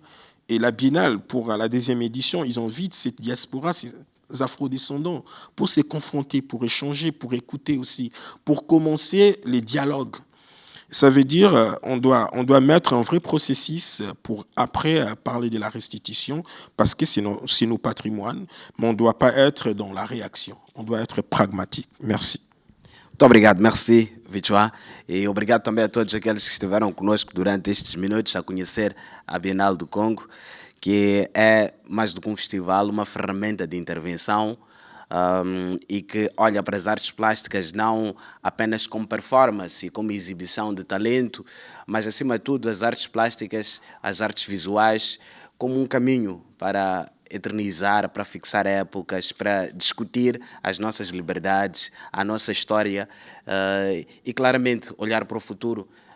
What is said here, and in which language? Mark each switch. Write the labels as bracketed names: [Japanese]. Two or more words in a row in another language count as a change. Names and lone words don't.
[French] Et la Biennale, pour la deuxième édition, ils invitent cette diaspora, ces afrodescendants, pour se confronter, pour échanger, pour écouter aussi, pour commencer les dialogues. Ça veut dire on doit mettre un vrai processus pour après parler de la restitution, parce que c'est nos patrimoines, mais on ne doit pas être dans la réaction, on doit être pragmatique. Merci. [Portuguese] Muito obrigado, merci, Vichua. E obrigado também a todos aqueles que estiveram conosco durante estes minutos a conhecer a Bienal do Congo, que é mais do que um festival, uma ferramenta de intervenção e que olha para as artes plásticas não apenas como performance e como exibição de talento, mas acima de tudo as artes plásticas, as artes visuais, como um caminho para eternizar, para fixar épocas, para discutir as nossas liberdades, a nossa história e claramente olhar para o futuro